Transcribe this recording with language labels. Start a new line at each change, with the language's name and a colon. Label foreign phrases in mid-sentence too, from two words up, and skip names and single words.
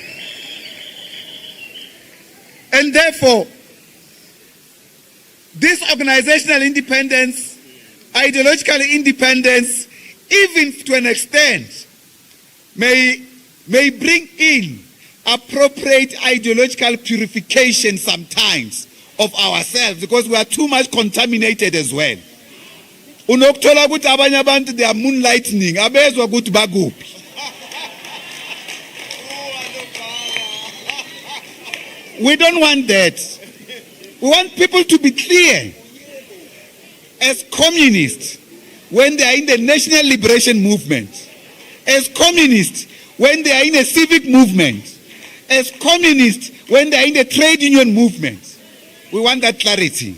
English: And therefore, this organizational independence, ideological independence, even to an extent, may bring in appropriate ideological purification sometimes of ourselves, because we are too much contaminated as well.
Zulu: Unokuthola ukuthi abanye abantu
English: they are moonlightning,
Zulu: abezwa ukuthi bakuphi.
English: We don't want that. We want people to be clear. As communists, when they are in the national liberation movement, as communists, when they are in a civic movement, as communists, when they are in the trade union movement, we want that clarity.